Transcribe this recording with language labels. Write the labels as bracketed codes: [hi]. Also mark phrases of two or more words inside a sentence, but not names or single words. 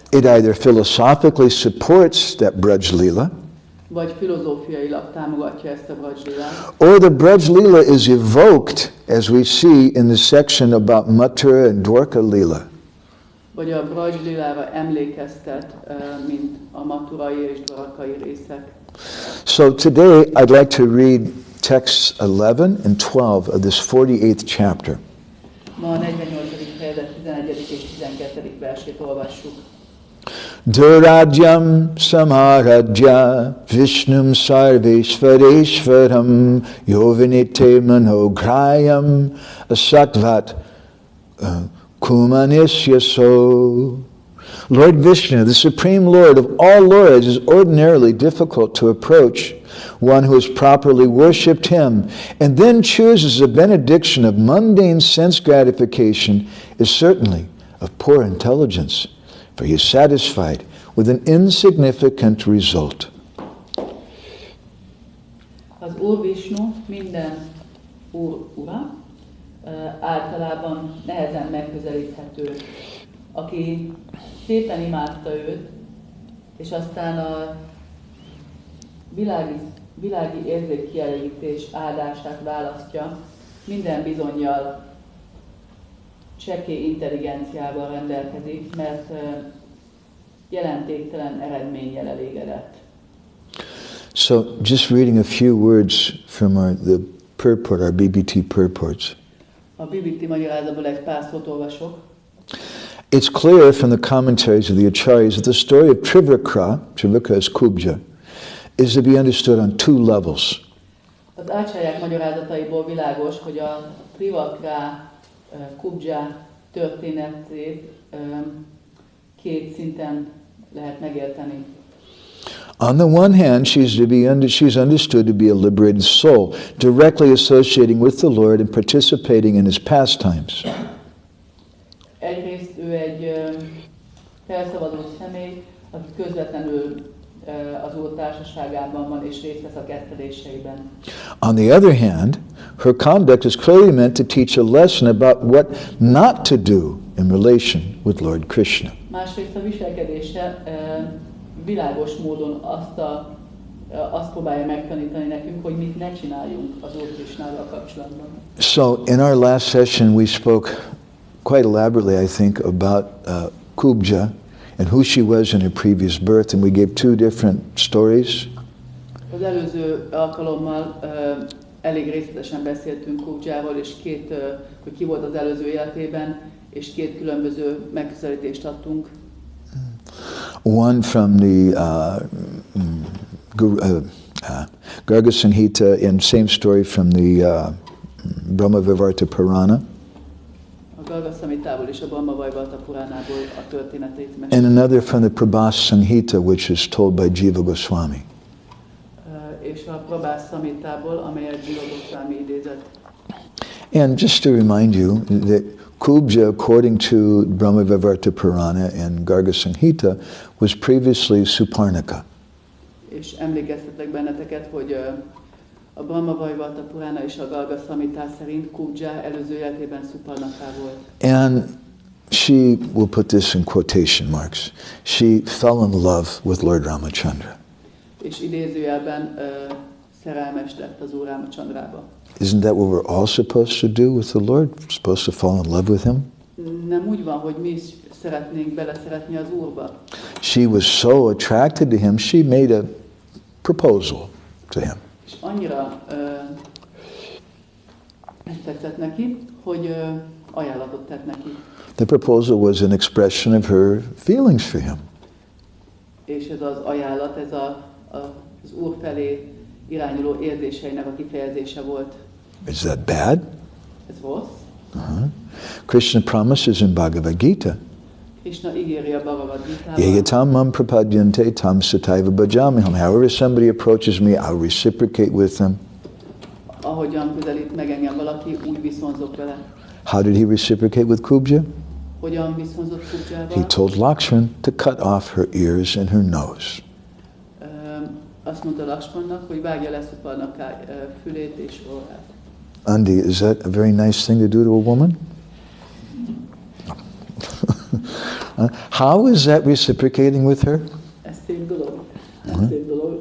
[en] It either philosophically supports that Braj Leela, [hu] vagy filozófiailag támogatja ezt a Braj Lilát, [en] or the Braj Leela is evoked, as we see in the section about Mathura and Dwarka Leela. [hu] vagy a Braj Lilára emlékeztet, mint a maturai és dwarakai részek. [en] So today I'd like to read texts 11 and 12 of this 48th chapter. [hu] Ma a 48. fejezet 11. és 12. versét olvassuk. [sa] Durajam samaradja Vishnum sarveshvareshvaram yovinite manograyam asatvat kumanisyaso. [en] Lord Vishnu, the Supreme Lord of all lords, is ordinarily difficult to approach. One who has properly worshipped him and then chooses a benediction of mundane sense gratification is certainly of poor intelligence, for he is satisfied with an insignificant result. [hu] Az Úr Vishnu minden úr ura, általában nehezen megközelíthető. Aki szépen imádta őt, és aztán a világi érzékkielégítés áldását választja, minden bizonnyal csekély intelligenciával rendelkezik, mert jelentéktelen eredménnyel elégedett. [en] So, just reading a few words from the purport, our BBT purports. [hu] A BBT magyarázatból egy pár szót olvasok. [en] It's clear from the commentaries of the Acharyas that the story of Trivakra is Kubja, is to be understood on two levels. [hu] Az ácsályák magyarázataiból világos, hogy a Trivakra Kubja történetét két szinten lehet megérteni. [en] On the one hand, she's understood to be a liberated soul, directly associating with the Lord and participating in his pastimes. [hu] Egyrészt ő egy felszabadult személy, aki közvetlenül az Úr társaságában van és részt vesz a ketteléseiben. [en] On the other hand, her conduct is clearly meant to teach a lesson about what not to do in relation with Lord Krishna. [hu] Másrészt a viselkedése világos módon azt próbálja megtanítani nekünk, hogy mit ne csináljunk az Úr Krishnával kapcsolatban. [en] So in our last session we spoke quite elaborately, I think, about Kubja and who she was in her previous birth, and we gave two different stories. [hu] Az előző alkalommal elég részletesen beszéltünk Kubjáról, és hogy ki volt az előző életében, és két különböző megközelítést adtunk. [en] One from the Garga Samhita, and same story from the Brahma-Vivarta Purana. [hu] A Garga Samhitából és a Brahma-Vivarta Puránából a történetét [en] and another from the Prabhas Samhita, which is told by Jiva Goswami. [hu] És a Prabhas Samhitából, amelyet Jiva Goswami idézett. [en] And just to remind you that Kubja, according to Brahma-Vivarta Purana and Garga Samhita, was previously Suparnaka. [hu] És emlékeztetek benneteket, hogy a Brahma-Vivarta Purana és a Garga Samhita szerint Kubja előző életében Suparnaka volt. [en] And she, we'll put this in quotation marks, she fell in love with Lord Ramachandra. [hu] És idézőjelben szerelmes lett az Úr Ramachandrába. [en] Isn't that what we're all supposed to do with the Lord? We're supposed to fall in love with him? [hu] Nem úgy van, hogy mi is szeretnénk beleszeretni az Úrba. [en] She was so attracted to him, she made a proposal to him. [hu] És annyira tetszett neki, hogy ajánlatot tett neki. [en] The proposal was an expression of her feelings for him. [hu] És ez az ajánlat, ez az Úr felé irányuló érzéseinek a kifejezése volt. [en] Is that bad? [hu] Ez rossz. [en] Krishna promises in Bhagavad Gita, [hu] Krishna ígéri a Bhagavad Gitában, [sa] Yeyatam mam prapadyante tam sataiva bhajamiham. [en] However somebody approaches me, I'll reciprocate with them. [hu] ahogyan közelít meg engem valaki, úgy viszonzok vele. [en] How did he reciprocate with Kubja? [hu] Hogyan viszonzott Kubjával? [en] He told Lakshman to cut off her ears and her nose. [hu] Azt mondta Lakshmannak, hogy vágja le Suparnaka fülét és orrát. [en] Andi, is that a very nice thing to do to a woman? How is that reciprocating with her? [hu] Ez szép dolog. Szép dolog.